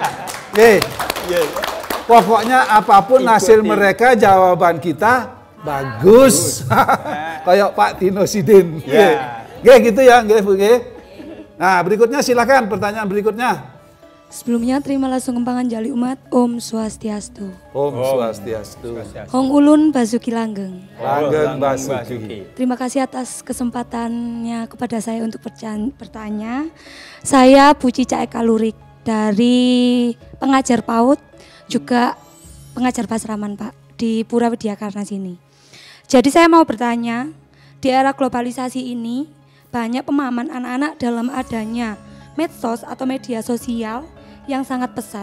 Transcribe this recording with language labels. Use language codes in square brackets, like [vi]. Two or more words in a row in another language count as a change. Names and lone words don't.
[id] Pokoknya apapun hasil mereka, jawaban kita bagus. Kayak Pak Tino Sidin. Gitu ya, Nah, berikutnya silakan pertanyaan berikutnya. Sebelumnya terimalah sumbangan jali umat. [ban] Om Swastiastu. Om Swastiastu. [jv] Hong Ulun Basuki Langgeng. Langgeng Basuki. [id] Terima kasih atas kesempatannya kepada saya untuk bertanya. Saya Puci Cak Eka Lurik. dari pengajar PAUD juga pengajar Pasraman Pak di Pura Widyakarna sini. Jadi saya mau bertanya, di era globalisasi ini banyak pemahaman anak-anak dalam adanya medsos atau media sosial yang sangat pesat.